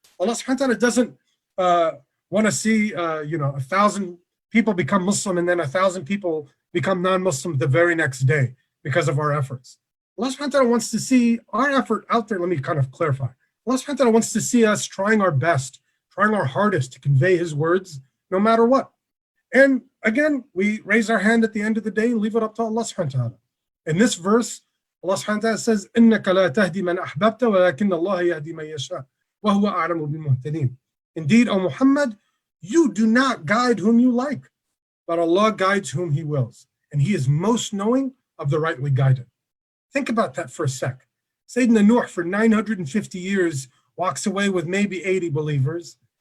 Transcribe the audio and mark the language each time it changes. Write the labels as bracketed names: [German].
[English] Allah subhanahu wa ta'ala doesn't want to see 1,000 people become Muslim and then 1,000 people become non-Muslim the very next day because of our efforts. Allah subhanahu wa ta'ala wants to see our effort out there. Let me kind of clarify. Allah subhanahu wa ta'ala wants to see us trying our best, trying our hardest to convey his words no matter what. And again, we raise our hand at the end of the day and leave it up to Allah subhanahu wa ta'ala. In this verse, Allah subhanahu wa ta'ala says, [Arabic] إِنَّكَ لَا تَهْدِي مَنْ أَحْبَبْتَ وَلَكِنَّ اللَّهَ يَهْدِي مَنْ يَشَاءُ وَهُوَ أَعْلَمُ بِالْمُهْتَدِينَ. [English] Indeed, O Muhammad, you do not guide whom you like, but Allah guides whom he wills. And he is most knowing of the rightly guided. Think about that for a sec. Sayyidina Nuh for 950 years walks away with maybe 80 believers.